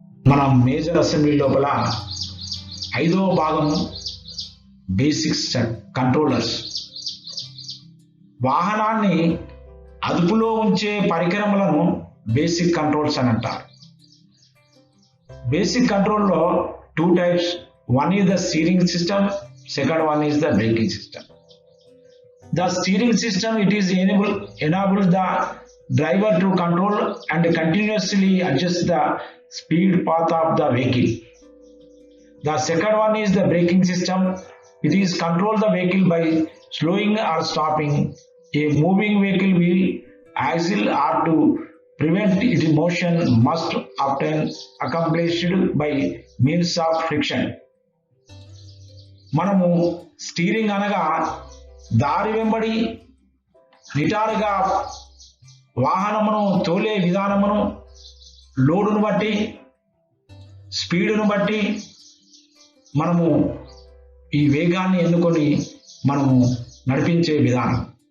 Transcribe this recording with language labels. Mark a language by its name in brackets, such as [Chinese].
[Telugu] మనం major assembly లోపల 5వ భాగం బేసిక్స్ కంట్రోలర్స్. వాహనాన్ని అదుపులో ఉంచే పరికరములను బేసిక్ కంట్రోల్స్ అని అంటారు. బేసిక్ కంట్రోల్లో 2 types. [English] One is the steering system, second one is the braking system. The steering system, it is enables the driver to control and continuously adjust the speed path of the vehicle. The second one is the braking system. It is control the vehicle by slowing or stopping a moving vehicle wheel, axle or to prevent its motion must often accomplished by means of friction. [Telugu] మనము steering అనగా దారి వెంబడి నిటారుగా వాహనమును తోలే విధానమును లోడును బట్టి స్పీడును బట్టి మనము ఈ వేగాన్ని ఎన్నుకొని మనము నడిపించే విధానం.